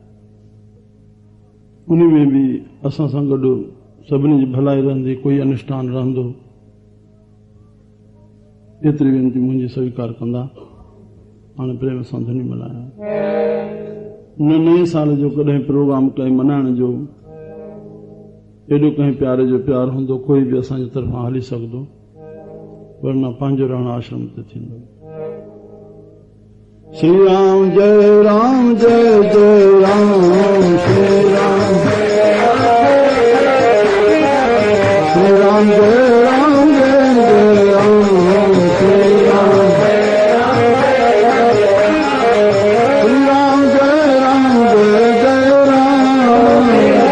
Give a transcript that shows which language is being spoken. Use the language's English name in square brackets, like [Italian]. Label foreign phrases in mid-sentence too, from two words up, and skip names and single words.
[Sindhi] उन में भी असां सां गॾु सभिनी जी भलाई रहंदी, कोई अनुष्ठान रहंदो, एतिरी वेनती मुंहिंजी स्वीकार कंदा। हाणे प्रेम सां धनी मल्हायां। न नए साल जो कॾहिं प्रोग्राम कंहिं मनाइण जो एॾो कंहिं प्यारे जो प्यार हूंदो कोई बि असांजे तरफ़ां हली सघंदो, वरना पंहिंजो रहण आश्रम ते थींदो। [Sanskrit] श्री राम जय राम जय जय राम श्री राम श्री राम जय राम जय जय राम श्री राम श्री राम जय राम जय जय राम श्री